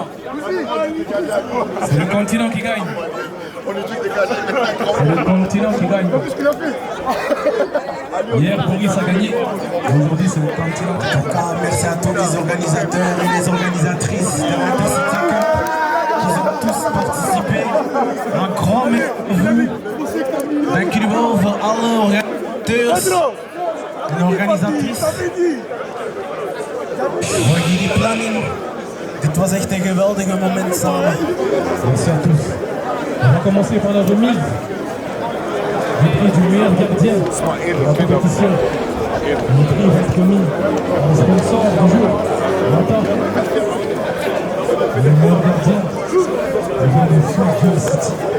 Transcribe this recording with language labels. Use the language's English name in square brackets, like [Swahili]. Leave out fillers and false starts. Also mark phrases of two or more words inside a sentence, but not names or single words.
[French] C'est le continent qui gagne. C'est le continent qui gagne. Hier, Boris a gagné. Aujourd'hui, c'est le continent. En tout cas, merci à tous les organisateurs et les organisatrices de l'Intercity Cup qui ont tous participé. Un grand merci. [Dutch] Dankjewel voor alle organisateurs en organisatrices. Voor jullie planning. Dit was echt een geweldige moment samen. [French] Merci à tous. On va commencer par la remise du prix du meilleur gardien de la compétition. Le prix va être remis par le sponsor du jour. Le meilleur gardien vient de Funky City.